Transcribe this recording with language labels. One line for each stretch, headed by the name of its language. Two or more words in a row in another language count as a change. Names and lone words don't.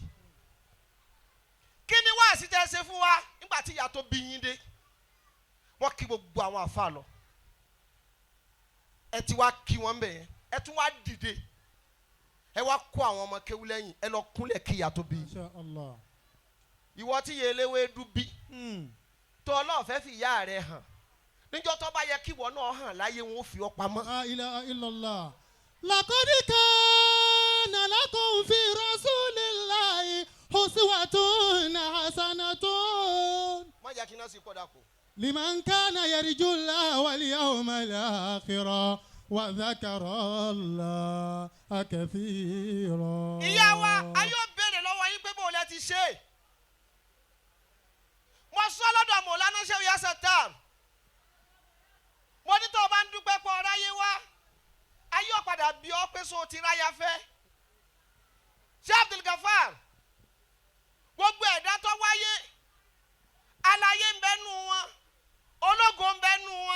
Yoruba: kí ni wáàsí tẹ́ ẹ ṣe fún wa nígbà tí ìyá tó bí yín dé wọ́n kí gbogbo àwọn àfa lọ ẹ ti wá kí wọ́n bẹ̀ yẹn ẹ tún wá dìde ẹ wá kó àwọn ọmọ kéwú lẹ́yìn ẹ lọ kúnlẹ̀ kí ìyá tó bí yín. ìwọ tí yẹ eléwé dúbí tó ọlọ́ọ̀fẹ́ fi ìyá rẹ hàn níjọ́ tó bá yẹ kí ìwọ náà hàn láyé wọn ó fi ọ́ pamọ́.
Arabic: لا إله إلا الله. لقد كان لكم في رسول الله أسوة حسنة لمن كان يرجو الله واليوم الآخر وذكر الله كثيرا.
Yoruba: ìyá wa ayọ̀ béèrè lọ́wọ́ yín pé bó lẹ ti ṣe mo sọ lọ́dọ̀ Mọ̀lánà Sheikh Yasatar mo ní tó o bá ń dúpẹ́ pọ̀ ráyé wá ayé ọ̀padà bí ọ pé so ti ráyà fẹ́. Sheikh Abdul Gafar gbogbo ẹ̀dá tó wáyé aláyé ń bẹ nù wọn ológo ń bẹ nù wọn.